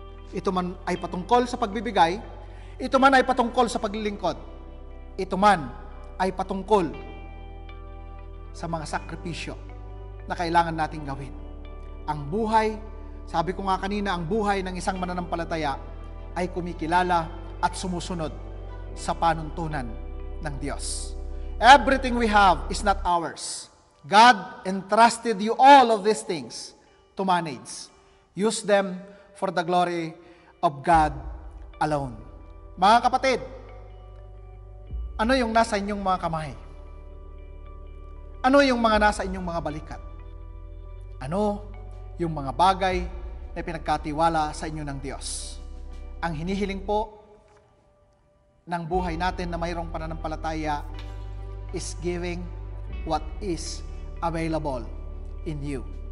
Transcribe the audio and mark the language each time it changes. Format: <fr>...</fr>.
<tl>Ito man ay patungkol sa pagbibigay, ito man ay patungkol sa paglilingkod, ito man ay patungkol sa mga sakripisyo na kailangan nating gawin. Ang buhay, sabi ko nga kanina, ang buhay ng isang mananampalataya ay kumikilala at sumusunod sa panuntunan ng Diyos.</tl> <en>Everything we have is not ours. God entrusted you all of these things to manage. Use them for the glory of God alone.</en> <tl>Mga kapatid, ano yung nasa inyong mga kamay? Ano yung mga nasa inyong mga balikat? Ano yung mga bagay na pinagkatiwala sa inyo ng Diyos? Ang hinihiling po ng buhay natin na mayroong pananampalataya</tl> <en>is giving what is available in you.</en>